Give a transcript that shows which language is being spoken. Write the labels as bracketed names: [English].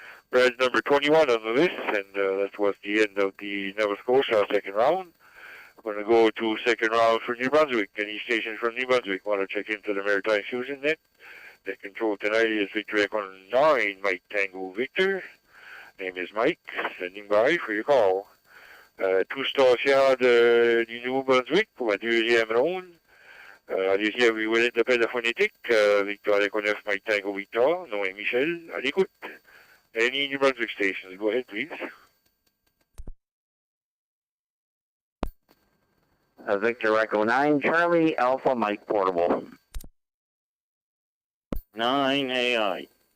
[English] Brad's number 21 on the list, and that was the end of the Nova Scotia second round. We're going to go to second round for New Brunswick. Any stations from New Brunswick want to check into the Maritime Fusion Net? The control tonight is Victor Echo 9, Mike Tango Victor. Name is Mike, standing by for your call. [French] Tout stations du Nouveau-Brunswick pour la deuxième ronde. Allez-y, vous voulez l'appel de phonétique. Victor Echo 9, Mike Tango Victor. Nom est Michel. À l'écoute. [English] Any New Brunswick stations, go ahead, please. Victor Echo 9, Charlie, Alpha Mike Portable. 9 AI.